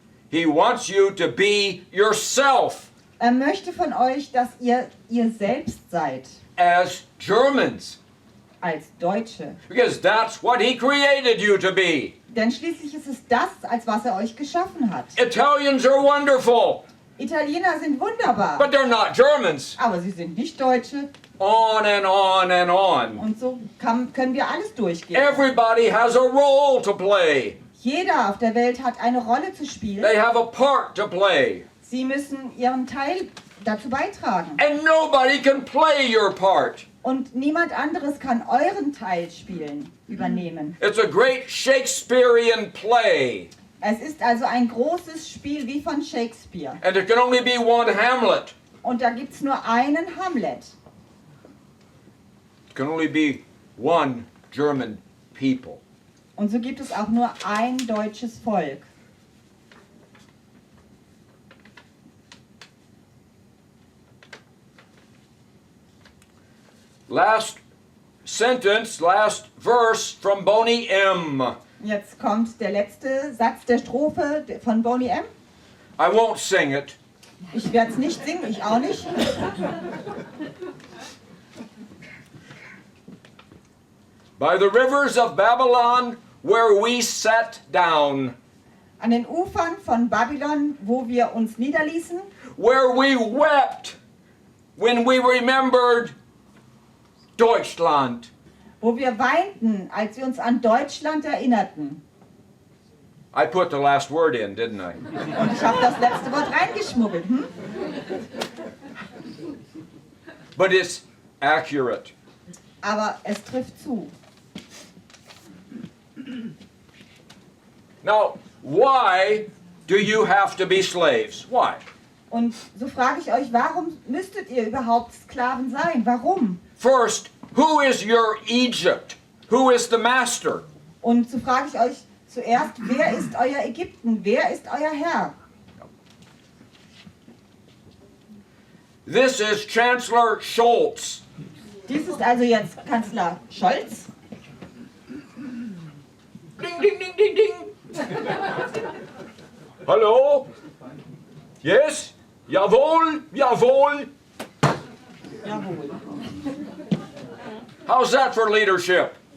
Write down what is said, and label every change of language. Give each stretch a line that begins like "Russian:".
English: He wants you to be yourself
German: Er möchte von euch, dass ihr selbst seid.
English: as Germans.
German: Als Deutsche.
English: Because that's what he created you to be.
German: Denn schließlich ist es das, als was er euch geschaffen hat.
English: Italians are wonderful,
German: Italiener sind wunderbar,
English: but they're not Germans.
German: aber sie sind nicht Deutsche.
English: On and on and on.
German: Und so können wir alles durchgehen.
English: Everybody has a role to play.
German: Jeder auf der Welt hat eine Rolle zu spielen.
English: They have a part to play.
German: Sie müssen ihren Teil dazu beitragen.
English: And nobody can play your part.
German: Und niemand anderes kann euren Teil übernehmen.
English: It's a great Shakespearean play.
German: Es ist also ein großes Spiel wie von Shakespeare.
English: And there can only be one Hamlet.
German: Und da gibt es nur einen Hamlet.
English: There can only be one German people.
German: Und so gibt es auch nur ein deutsches Volk.
English: Last sentence, last verse from Boney M.
German: Jetzt kommt der letzte Satz der Strophe von Boney M.
English: I won't sing it.
German: Ich werde es nicht singen, ich auch nicht.
English: By the rivers of Babylon, where we sat down,
German: An den Ufern von Babylon, wo wir uns niederließen,
English: where we wept when we remembered Deutschland.
German: wo wir weinten, als wir uns an Deutschland erinnerten.
English: I put the last word in, didn't I?
German: Und ich habe das letzte Wort reingeschmuggelt.
English: But it's accurate.
German: Aber es trifft zu.
English: Now, why do you have to be slaves? Why?
German: Und so frage ich euch, warum müsstet ihr überhaupt Sklaven sein? Warum?
English: First, who is your Egypt? Who is the master?
German: Und so frage ich euch zuerst, wer ist euer Ägypten? Wer ist euer Herr?
English: This is Chancellor Scholz.
German: Dies ist also jetzt Kanzler Scholz. Ding, ding, ding, ding, ding. Hallo? Yes? Jawohl, jawohl. Jawohl.
English: How's that for leadership?